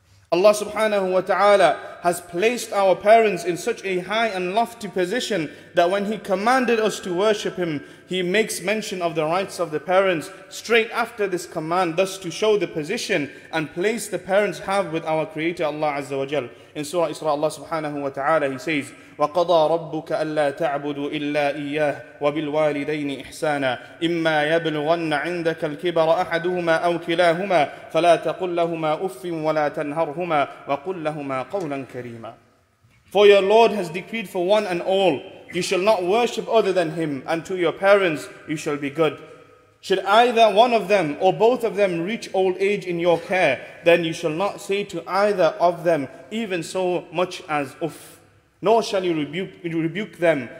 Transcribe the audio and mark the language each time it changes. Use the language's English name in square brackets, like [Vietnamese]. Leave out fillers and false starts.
[English] Allah subhanahu wa ta'ala has placed our parents in such a high and lofty position that when He commanded us to worship Him, He makes mention of the rights of the parents straight after this command, thus to show the position and place the parents have with our Creator Allah Azza wa Jal. In Surah Isra, Allah subhanahu wa ta'ala, He says, [Arabic] وَقَضَى رَبُّكَ أَلَّا تَعْبُدُوا إِلَّا إِيَّاهُ وَبِالْوَالِدَيْنِ إِحْسَانًا إِمَّا يَبْلُغَنَّ عِندَكَ الْكِبَرَ أَحَدُهُمَا أَوْ كِلَاهُمَا فَلَا تَقُل لَّهُمَا أُفٍّ وَلَا تَنْهَرْهُمَا وَقُل لَّهُمَا قَوْلًا كَرِيمًا. [English] For your Lord has decreed for one and all, you shall not worship other than Him, and to your parents you shall be good. Should either one of them or both of them reach old age in your care, then you shall not say to either of them even so much as uff, nor shall you rebuke them.